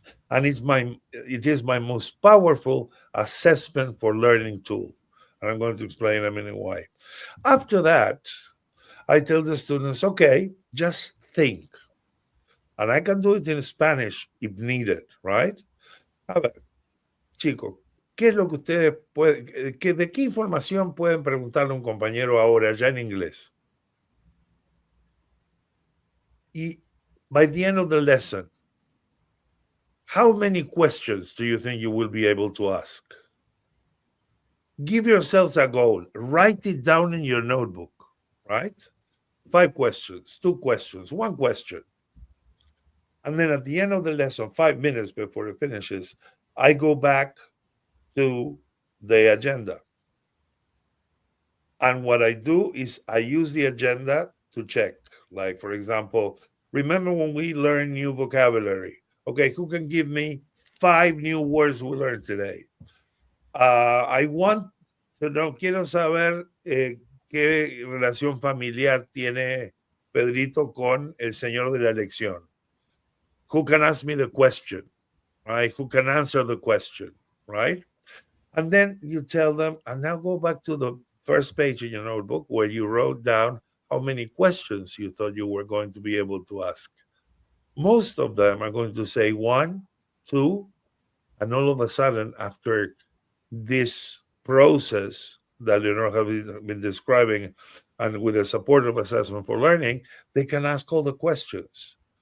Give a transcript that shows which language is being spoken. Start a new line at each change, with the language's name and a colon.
English: And it is my most powerful assessment for learning tool. And I'm going to explain in a minute why. After that, I tell the students, okay, just think. And I can do it in Spanish if needed, right?
Spanish: A ver, chicos, ¿qué es lo que ustedes pueden, de qué información pueden preguntarle a un compañero ahora ya en inglés?
English: Y by the end of the lesson, how many questions do you think you will be able to ask? Give yourselves a goal. Write it down in your notebook, right? 5 questions, 2 questions, 1 question. And then at the end of the lesson, 5 minutes before it finishes, I go back to the agenda. And what I do is I use the agenda to check. Like, for example, remember when we learn new vocabulary? Okay, who can give me 5 new words we learned today? I want to know,
Spanish: quiero saber qué relación familiar tiene Pedrito con el señor de la lección.
English: Who can ask me the question, right? Who can answer the question, right? And then you tell them, and now go back to the first page in your notebook where you wrote down how many questions you thought you were going to be able to ask. Most of them are going to say 1, 2, and all of a sudden, after this process that Leonor has been describing, and with the support of Assessment for Learning, they can ask all the questions.